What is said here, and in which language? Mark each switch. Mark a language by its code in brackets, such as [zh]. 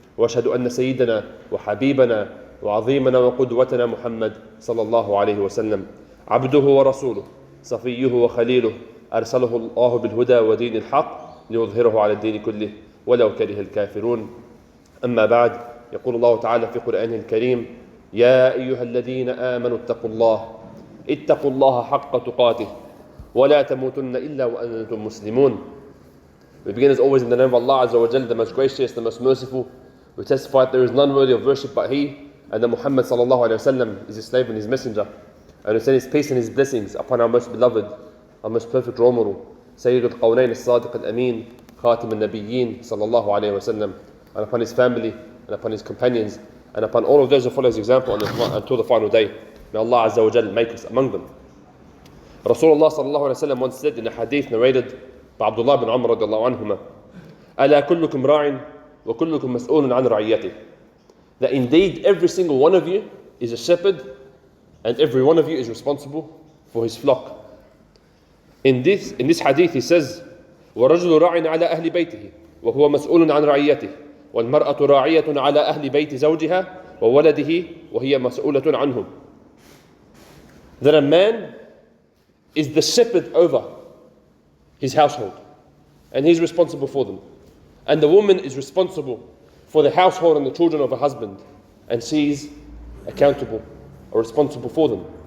[ar] وأشهد أن سيدنا وحبيبنا وعظيمنا وقدوتنا محمد صلى الله عليه وسلم عبده ورسوله صفيه وخليله، أرسله الله بالهدى ودين الحق ليظهره على الدين كله ولو كره الكافرون. أما بعد، يقول الله تعالى في قرآنه الكريم: يا أيها الذين آمنوا اتقوا الله حق تقاته ولا تموتن إلا وأنتم مسلمون. [en] We begin as always in the name of Allah Azza wa Jal, the most gracious, the most merciful. We testify that there is none worthy of worship but He, and that Muhammad sallallahu alayhi wa sallam is His slave and His messenger. And we send His peace and His blessings upon our most beloved, our most perfect role model, Sayyid al-Qawnayn al-Sadiq al-Amin, Khatim al-Nabiyyin sallallahu alayhi wa sallam, and upon His family, and upon His companions, and upon all of those who follow His example until the final day. May Allah Azza wa Jal make us among them. Rasulullah sallallahu alayhi wa sallam once said in a hadith narrated by Abdullah bin Umar radiallahu anhuma, [ar] أَلَا كُلُّكُمْ رَاعٍ وَكُلُّكُمْ مَسْئُولٌ عَنْ رَعِيَّتِهِ. [en] That indeed every single one of you is a shepherd, and every one of you is responsible for his flock. In this hadith he says, [ar] وَرَجُلُ رَاعٍ عَلَى أَهْلِ بَيْتِهِ وَهُوَ مَسْئُولٌ عَنْ رَعِيَّتِهِ وَالْمَرْأَةُ رَاعِيَةٌ عَلَى أَهْلِ بَيْتِ زَوْجِهَا وَوَلَدِهِ وَهِيَ مَسْئُولَةٌ عَنْهُمْ. [en] That a man is the shepherd over his household, and he's responsible for them. And the woman is responsible for the household and the children of her husband, and she's accountable or responsible for them.